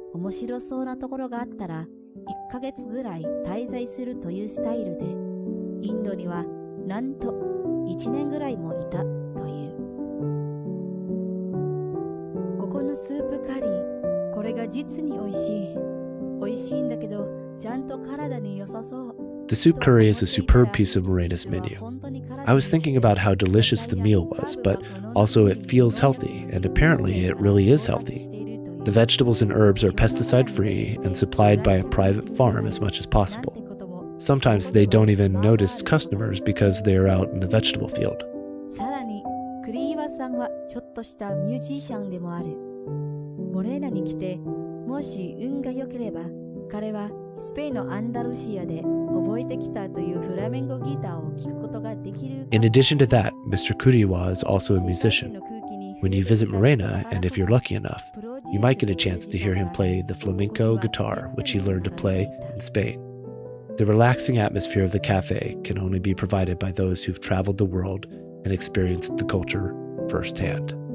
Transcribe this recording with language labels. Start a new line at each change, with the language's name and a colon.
Japanese: 面白そうなところがあったら1ヶ月ぐらい滞在するというスタイルで、インドにはなんと1年ぐらいもいたという。ここのスープカリー、これが実に美味しい。美味しいんだけど、ちゃんと体に良さそう。
English: The soup curry is a superb piece of Morena's menu. I was thinking about how delicious the meal was, but also it feels healthy, and apparently it really is healthy. The vegetables and herbs are pesticide-free and supplied by a private farm as much as possible. Sometimes they don't even notice customers because they are out in the vegetable field.
Japanese: さらに、クリーワさんはちょっとしたミュージシャンでもある。モレーナに来て、もし運が良ければ、彼はスペインのアンダルシアで覚えてきたというフラメンコギターを聴くことができる。
English: In addition to that, Mr. Kuriwa is also a musician. When you visit Morena, and if you're lucky enough, you might get a chance to hear him play the flamenco guitar, which he learned to play in Spain. The relaxing atmosphere of the cafe can only be provided by those who've traveled the world and experienced the culture firsthand.